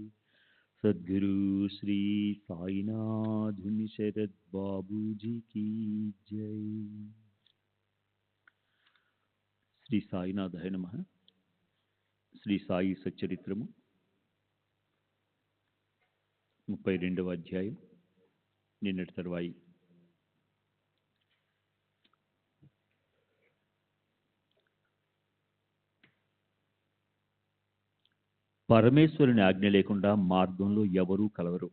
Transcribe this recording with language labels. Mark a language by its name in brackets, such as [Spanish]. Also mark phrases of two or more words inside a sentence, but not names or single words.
[Hindi] सद्गुरु श्री साईनाथ शरद बाबू जी की जय। [Telugu] శ్రీ సాయినాథాయ నమః. శ్రీ సాయి సచ్చరిత్రము 32వ అధ్యాయం. నిన్నటి తర్వాయి. పరమేశ్వరుని ఆజ్ఞ లేకుండా మార్గంలో ఎవరూ కలవరు.